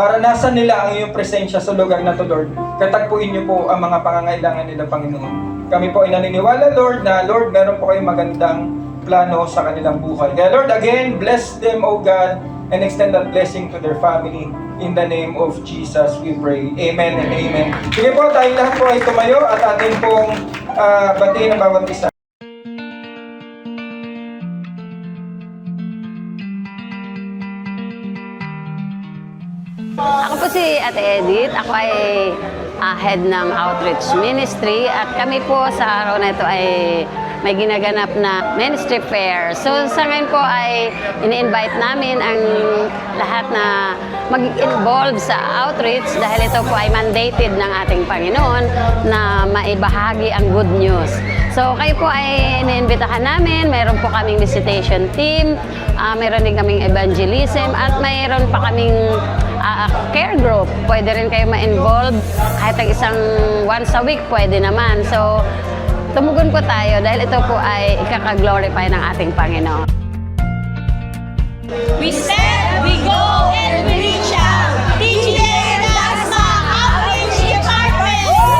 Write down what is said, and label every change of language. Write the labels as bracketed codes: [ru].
[tl] Maranasan nila ang iyong presensya sa lugar na to, Lord. Katagpuin niyo po ang mga pangangailangan nila, Panginoon. Kami po ay naniniwala, Lord, na Lord, meron po kayong magandang plano sa kanilang buhay. [en] Kaya Lord, again, bless them, O God, and extend that blessing to their family. In the name of Jesus, we pray. Amen and amen. [tl] Sige po, tayo lahat po ay tumayo at atin pong batiin ang bawat isa. Ako po si Ate Edith. Ako ay head ng Outreach Ministry at kami po sa araw na ito ay may ginaganap na ministry fair. So sa ngayon po ay ini-invite namin ang lahat na mag-involve sa outreach dahil ito po ay mandated ng ating Panginoon na maibahagi ang good news. So kayo po ay iniimbitahan namin, mayroon po kaming visitation team, mayroon din kaming evangelism at mayroon pa kaming care group. Pwede rin kayo ma-involve kahit ang isang [en] once a week [tl] pwede naman. So tumugon po tayo dahil ito po ay ikaka-glorify ng ating Panginoon. [en] We stand, we go, and we reach out. TGM Dasma Outreach Department!